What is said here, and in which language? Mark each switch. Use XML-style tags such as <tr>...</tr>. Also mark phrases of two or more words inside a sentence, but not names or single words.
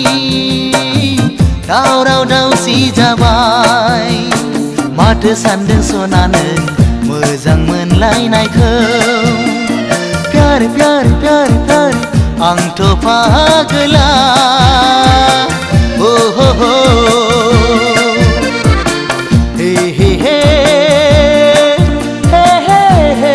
<brx>दावराव दावसि जाबाय माथो सानदों सना नों मोजां मोनलायनायखौ</brx> <hi>प्यार प्यार प्यार प्यार</hi> <brx>आंथ' फागोला oh ho ho हे हे हे हे हे हे</brx>